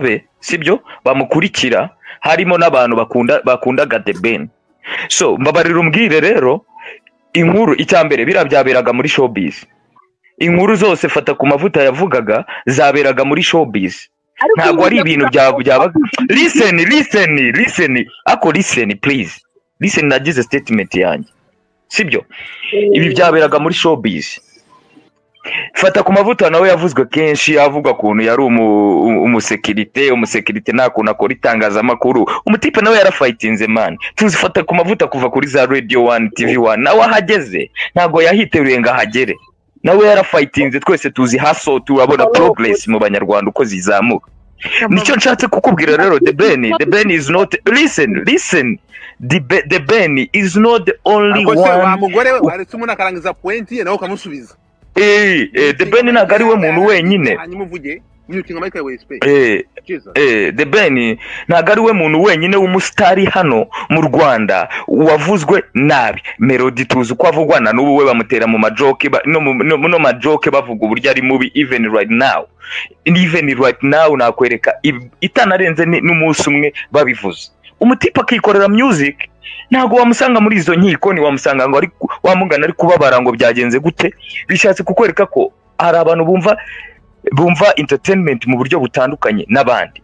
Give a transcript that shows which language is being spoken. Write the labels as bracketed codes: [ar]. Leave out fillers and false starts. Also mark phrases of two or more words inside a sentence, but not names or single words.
[rw] be sibyo bamukurikira harimo n'abantu bakundaga The Ben so mbabarira umbwire rero inkuru icyambere birabyaberaga muri showbiz inkuru zose fata ku mavuta yavugaga zaberaga muri showbiz ntago ari ibintu byabaga listen ako listen [en] please listen [rw] nagize statement yanjye sibyo ibi byaberaga muri showbiz fata ku mavuta nawe yavuzwe kenshi avuga kuntu yari umusekirite nakuntu akora itangazamakuru umutipe nawe yarafightinze man tuzifata ku mavuta kuva kuri za Radio 1 TV 1 nawe ahageze ntago yahiteruye ngo ahagere nawe yarafightinze twese tuzi haso turabona progress mu banyarwanda uko zizamuka nicyo nshatse kukubwira rero [en] The Ben is not listen The Ben is not the only one [rw] mugore we waretse umuntu akarangiza point ye nawe ukamusubiza The Ben ntago ari we muntu wenyine hanyuma uvuge nyutinga Michael we space The Ben ntago ari we muntu wenyine w'umusitari hano mu Rwanda wavuzwe nabi Melody tuzi uko avugwana n'ubu we bamutera mu majoke no majoke bavuga uburyo ari mubi [en] even right now [rw] nakwereka itanarenze n'umunsi umwe babivuze umutipa akikorera music ntago wamusanga muri izo nkiko ni wamusanga ngo ari wamugana ari kubabara ngo byagenze gute bishatse kukwereka ko hari abantu bumva bumva entertainment mu buryo butandukanye n'abandi.